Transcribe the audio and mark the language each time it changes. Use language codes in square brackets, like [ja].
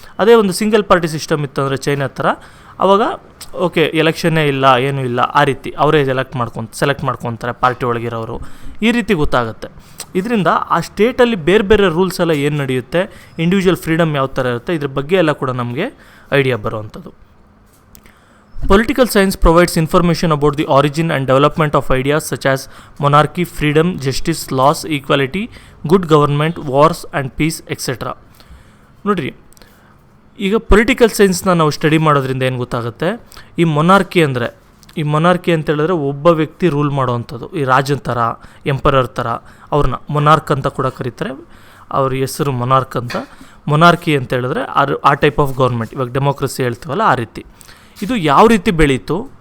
[kn] ಅದೇ ಒಂದು single party system ಇತ್ತಂದರೆ ಚೈನಾ ಥರ, ಆವಾಗ ಓಕೆ, ಎಲೆಕ್ಷನ್ನೇ ಇಲ್ಲ, ಏನೂ ಇಲ್ಲ, ಆ ರೀತಿ ಅವರೇ ಸೆಲೆಕ್ಟ್ ಮಾಡ್ಕೊತಾರೆ ಪಾರ್ಟಿ ಒಳಗಿರೋರು, ಈ ರೀತಿ ಗೊತ್ತಾಗುತ್ತೆ. ಇದರಿಂದ ಆ ಸ್ಟೇಟಲ್ಲಿ ಬೇರೆ ಬೇರೆ ರೂಲ್ಸ್ ಎಲ್ಲ ಏನು ನಡೆಯುತ್ತೆ, ಇಂಡಿವಿಜುವಲ್ ಫ್ರೀಡಮ್ ಯಾವ ಥರ ಇರುತ್ತೆ, ಇದ್ರ ಬಗ್ಗೆ ಎಲ್ಲ ಕೂಡ ನಮಗೆ ಐಡಿಯಾ ಬರುವಂಥದ್ದು. [en] Political science provides information about the origin and development of ideas such as monarchy, freedom, justice, laws, equality, good government, wars and peace, etc. [kn] ನೋಡಿರಿ, ಈಗ ಪೊಲಿಟಿಕಲ್ ಸೈನ್ಸ್ನ ನಾವು ಸ್ಟಡಿ ಮಾಡೋದ್ರಿಂದ ಏನು ಗೊತ್ತಾಗುತ್ತೆ, ಈ ಮೊನಾರ್ಕಿ ಅಂತ ಹೇಳಿದ್ರೆ ಒಬ್ಬ ವ್ಯಕ್ತಿ ರೂಲ್ ಮಾಡೋವಂಥದ್ದು, ಈ ರಾಜನ ಥರ, ಎಂಪರರ್ ಥರ, ಅವ್ರನ್ನ ಮೊನಾರ್ಕ್ ಅಂತ ಕೂಡ ಕರೀತಾರೆ. ಅವ್ರ ಹೆಸರು ಮೊನಾರ್ಕ್ ಅಂತ. ಮೊನಾರ್ಕಿ ಅಂತ ಹೇಳಿದ್ರೆ ಆ ಟೈಪ್ ಆಫ್ ಗೌರ್ಮೆಂಟ್, ಇವಾಗ ಡೆಮೋಕ್ರಸಿ ಹೇಳ್ತೀವಲ್ಲ ಆ ರೀತಿ. ಇದು ಯಾವ ರೀತಿ ಬೆಳೀತು,